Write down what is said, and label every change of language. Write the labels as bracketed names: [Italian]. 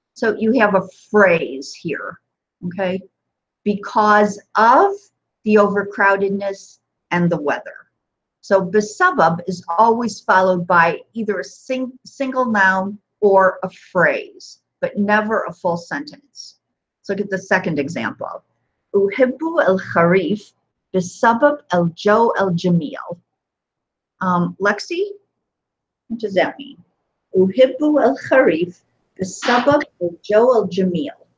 [English] So you have a phrase here. Okay. Because of the overcrowdedness and the weather. So بسبب is always followed by either a single noun or a phrase, but never a full sentence. Let's look at the second example. [Arabic] أحب الخريف بسبب الجو الجميل. [English] Lexi, what does that mean? [Arabic] أحب الخريف بسبب الجو الجميل.